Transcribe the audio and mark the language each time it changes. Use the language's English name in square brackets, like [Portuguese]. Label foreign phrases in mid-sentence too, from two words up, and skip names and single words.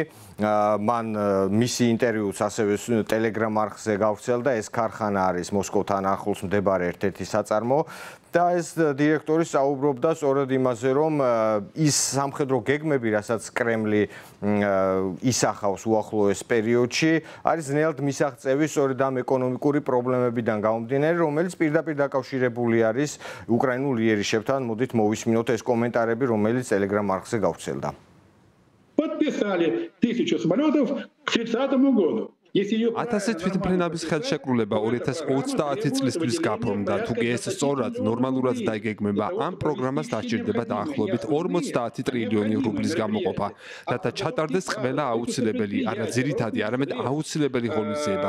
[Georgian] მან მისი ინტერვიუს ასევე ტელეგრამ არხზე გავრცელდა, ეს ქარხანა არის მოსკოვთან ახლოს მდებარე ერთ-ერთი საწარმო და ეს დირექტორი საუბრობდა სწორედ იმაზე, რომ ის სამხედრო გეგმები, რასაც კრემლი ისახავს უახლოეს პერიოდში, არის ძნელად მისაღწევი სწორედ ამ ეკონომიკური პრობლემებიდან გამომდინარე, რომელიც პირდაპირ დაკავშირებული არის უკრაინულ იერიშებთან. მოდით მოვისმინოთ ეს კომენტარები, რომელიც ტელეგრამ არხზე გავრცელდა. [Russian] Подписали 1000 самолетов к 30 году. [Georgian] 1000 თვითმფრინავის ხელშეკრულება 2030 წლისთვის გაფორმდა. თუკი ეს სწორად ნორმალურად დაიგეგმება, ამ პროგრამას დასჭირდება დაახლოებით 50 ტრილიონი რუბლის გამოყოფა, რათა ჩატარდეს ყველა აუცილებელი, არა ძირითადი, არამედ აუცილებელი ღონისძიება.